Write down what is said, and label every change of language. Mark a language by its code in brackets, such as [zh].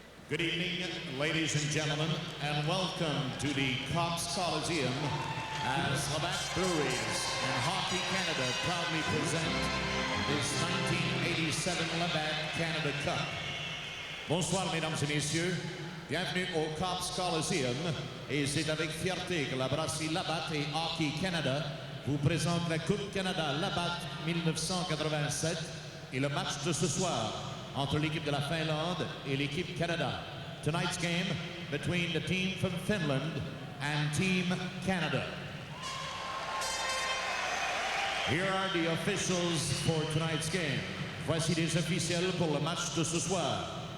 [en] Good evening, ladies and gentlemen, and welcome to the Coliseum as Labatt Breweries and Hockey Canada proudly present this 1987 Labatt Canada Cup. [fr] Bonsoir, mesdames et messieurs. Bienvenue au Coliseum. Et c'est avec fierté que la brasserie Labatt et Hockey Canada vous présente la Coupe Canada Labatt 1987 et le match de ce soir entre l'équipe de la Finlande et l'équipe Canada. [en] Tonight's game between the team from Finland and Team Canada. Here are the officials for tonight's game. [fr] Voici les officiels pour le match de ce soir.